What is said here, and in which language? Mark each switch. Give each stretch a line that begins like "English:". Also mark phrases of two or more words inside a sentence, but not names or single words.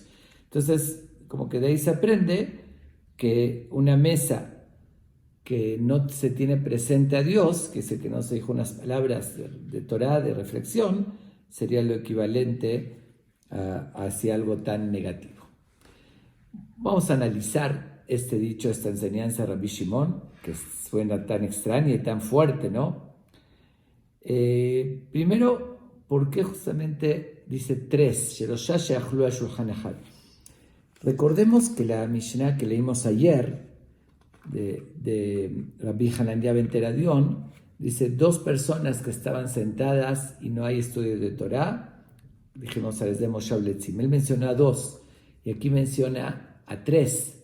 Spanish: Entonces, como que de ahí se aprende que una mesa que no se tiene presente a Dios, que es el que no se dijo unas palabras de Torah, de reflexión, sería lo equivalente hacia algo tan negativo. Vamos a analizar este dicho, esta enseñanza de Rabbi Shimon, que suena tan extraña y tan fuerte, ¿no? Primero, ¿por qué justamente dice 3?
Hebrew: שלושה שאכלו על שולחן אחד.
Spanish: Recordemos que la Mishnah que leímos ayer de Rabbi Hanania ben Teradion dice 2 personas que estaban sentadas y no hay estudio de Torah. Dijimos a desde
Hebrew: משה לצים.
Spanish: Él menciona a 2 y aquí menciona a 3.